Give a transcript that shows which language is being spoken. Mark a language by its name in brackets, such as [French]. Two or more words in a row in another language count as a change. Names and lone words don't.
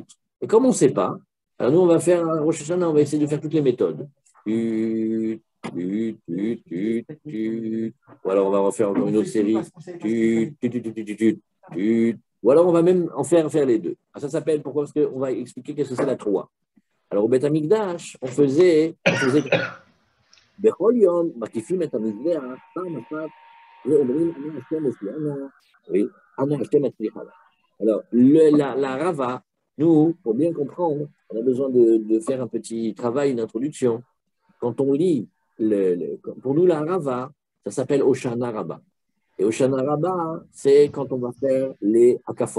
[French] Et comme on ne sait pas, alors nous, on va faire un Rosh Hashanah, on va essayer de faire toutes les méthodes. Ou alors, on va refaire encore une autre série. Ou alors, on va même en faire les deux. Ça s'appelle, pourquoi? Parce qu'on va expliquer qu'est-ce que c'est la troa. Alors, au Beth Amikdash, on faisait [Hebrew] בכל יום מקיפים את המזבח פעם אחת ואומרים אנא השם הושיענה, אנא השם הצליחנה. [French] Alors, la Rava, nous, pour bien comprendre, on a besoin de faire un petit travail d'introduction. Quand on lit, pour nous, la Rava, ça s'appelle Oshana Rabba. Et Oshana Rabba, c'est quand on va faire les Akafot.